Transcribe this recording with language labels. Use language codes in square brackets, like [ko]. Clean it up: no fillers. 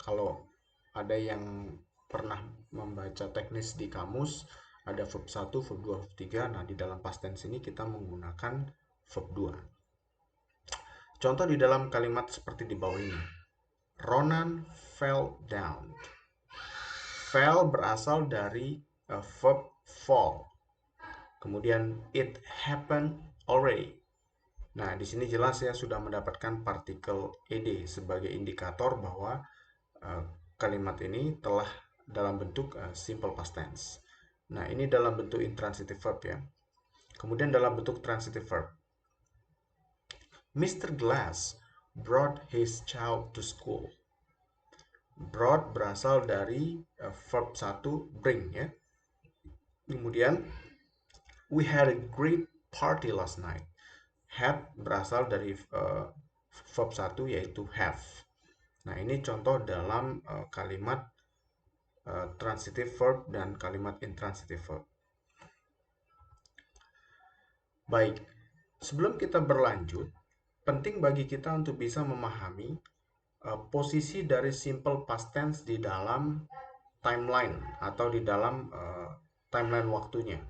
[id] Kalau ada yang pernah membaca teknis di kamus, ada verb 1, verb 2, verb 3. Nah, di dalam past tense ini kita menggunakan verb 2. Contoh di dalam kalimat seperti di bawah ini. [en] Ronan fell down. [id] Fell berasal dari verb fall. [en] Kemudian it happened already. [id] Nah, di sini jelas ya sudah mendapatkan partikel ed sebagai indikator bahwa uh, kalimat ini telah dalam bentuk simple past tense. Nah, ini dalam bentuk intransitive verb ya. Kemudian dalam bentuk transitive verb. Mr. [en] Glass brought his child to school. Brought [id] berasal dari [en] verb 1 bring ya. Kemudian we had a great party last night. [id] Had berasal dari verb 1 yaitu have. Nah, ini contoh dalam kalimat transitive verb dan kalimat intransitive verb. Baik, sebelum kita berlanjut, penting bagi kita untuk bisa memahami posisi dari simple past tense di dalam timeline atau di dalam timeline waktunya.